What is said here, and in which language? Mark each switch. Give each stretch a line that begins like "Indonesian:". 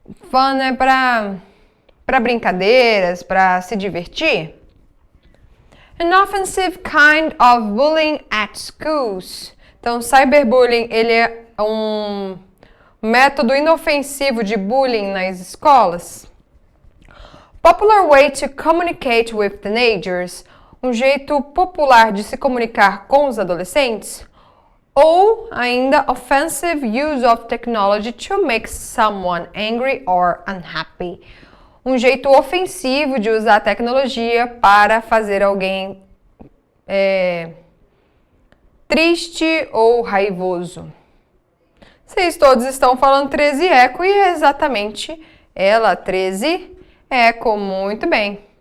Portuguese: fun é para brincadeiras, para se divertir.
English: An offensive kind of bullying at schools.
Portuguese: Então, cyberbullying, ele é um método inofensivo de bullying nas escolas.
English: Popular way to communicate with teenagers.
Portuguese: Um jeito popular de se comunicar com os adolescentes. Ou ainda,
English: offensive use of technology to make someone angry or unhappy.
Portuguese: Um jeito ofensivo de usar a tecnologia para fazer alguém triste ou raivoso. Vocês todos estão falando 13 eco e é exatamente ela, 13 eco, muito bem.